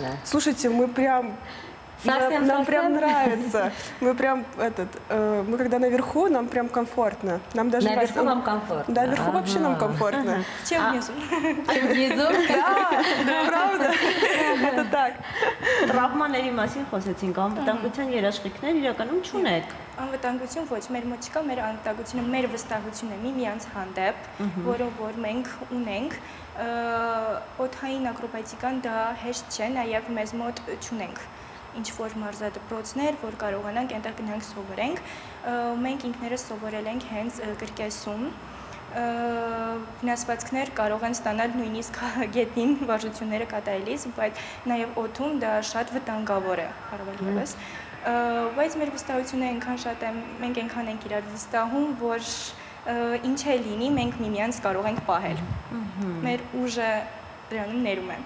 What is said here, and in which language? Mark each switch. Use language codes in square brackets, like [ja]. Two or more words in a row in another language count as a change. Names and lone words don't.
[ru] Слушайте, мы прям... Нам прям нравится. Мы прям мы когда наверху, нам прям комфортно. Нам даже наверху вам комфортно. Да, наверху вообще нам комфортно. Чем внизу? Внизу? Да, правда. Это так. [hy] Տրավմաների մասին խոսեցինք, անվտանգության երաշխիքներ իրականում չունեք։ Անվտանգություն ոչ, մեր մոտ չկա, մեր անվտանգությունը մեր վստահությունն է միմյանց հանդեպ, որը որ մենք ունենք, օդային ակրոբատիկան դա հեշտ չէ, նաև մեզ մոտ չունենք ինչ որ մարզադպրոցներ, որ կարողանանք այնտեղ գնանք սովորենք, մենք ինքներս սովորել ենք հենց կրկեսում, վնասվածքներ կարող են ստանալ նույնիսկ գետին վարժությունները կատարելիս, բայց նաև օդում դա շատ վտանգավոր է, առավել ևս։ Բայց մեր վստահությունը այնքան շատ է, մենք այնքան ենք իրար վստահում, որ ինչ է լինի, մենք միմյանց կարող ենք պահել։ Մեր ուժը դրանում ներում է։